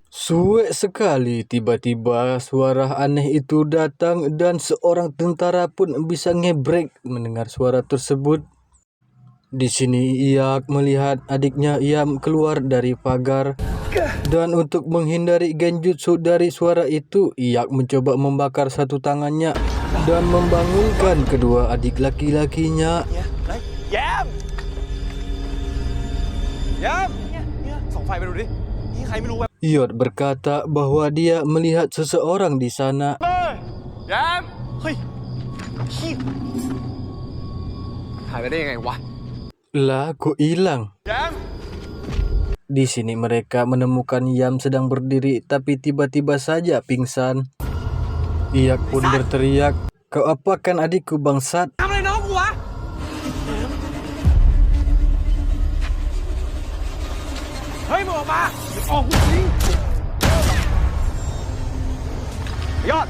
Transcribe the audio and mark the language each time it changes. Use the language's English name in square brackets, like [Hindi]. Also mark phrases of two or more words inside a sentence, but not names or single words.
[Indonesian] Suwe sekali, tiba-tiba suara aneh itu datang dan seorang tentara pun bisa ngebrek mendengar suara tersebut. Di sini Iyak melihat adiknya Yam keluar dari pagar dan untuk menghindari genjutsu dari suara itu, Iyak mencoba membakar satu tangannya dan membangunkan kedua adik laki-lakinya. Yam! Yam! [Thai] Song Fai ไปดูดินี่ใครไม่รู้ [Indonesian] Yod berkata bahwa dia melihat seseorang di sana. [Thai] Yam! เฮ้ยขี้หายไปได้ยังไงวะ [Indonesian] Lah, kok hilang? Yam! Di sini mereka menemukan Yam sedang berdiri tapi tiba-tiba saja pingsan. Iyak pun berteriak, "Kau apakan adikku bangsat?" [Thai] ทำอะไรน้องกูวะเฮ้ยมึงออกมาออกกูจริงยอด